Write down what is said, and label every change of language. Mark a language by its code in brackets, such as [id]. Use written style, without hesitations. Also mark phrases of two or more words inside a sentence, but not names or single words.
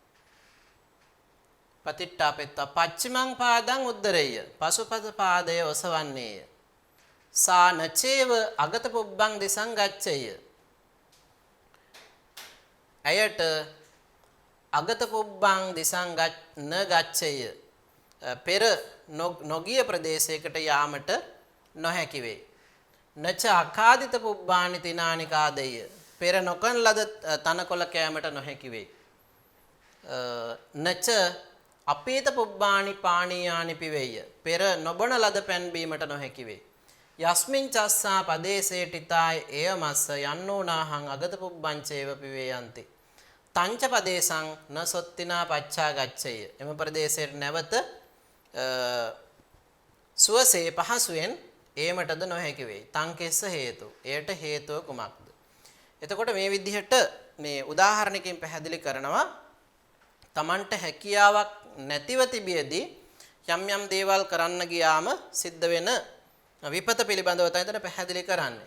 [pi] පතිට්ඨාපෙත්වා පච්චිමං පාදං උද්දරෙය්‍ය [si] පසුපස පාදය ඔසවන්නේය [pi] සා නචේව අගත පුබ්බං දිසං ගච්ඡෙය්‍ය අයට අගත පුබ්බං දිසං න ගච්ඡෙය්‍ය [si] පෙර නොගිය ප්‍රදේශයකට යාමට නොහැකි වේ [pi] නච අකාදිත පුබ්බානි තිනානි කාදෙය්‍ය [si] පෙර නොකන ලද තනකොළ කෑමට නොහැකි වේ [pi] නච අපීත පුබ්බානි පානීයානි පිවෙය්‍ය [si] පෙර නොබන ලද පෑන් බීමට නොහැකි වේ [pi] යස්මින් චස්සා පදේසේ ටිතාය එයමස්ස යන්නෝනාහං අගත පුබ්බංචේව පිවේයන්ති තංච පදේසං න සොත්තිනා පච්චා ගච්ඡෙය [si] එම ප්‍රදේශයට නැවත සුවසේ පහසුවෙන් ඒමටද නොහැකි වෙයි [pi] තංකෙස්ස හේතු [si] එයට හේතුව කුමක්ද එතකොට මේ විදිහට මේ උදාහරණකින් පැහැදිලි කරනවා තමන්ට හැකියාවක් නැතිව තිබියදී යම් යම් දේවල් කරන්න ගියාම සිද්ධ වෙන විපත පිළිබඳව තමයි පැහැදිලි කරන්නේ.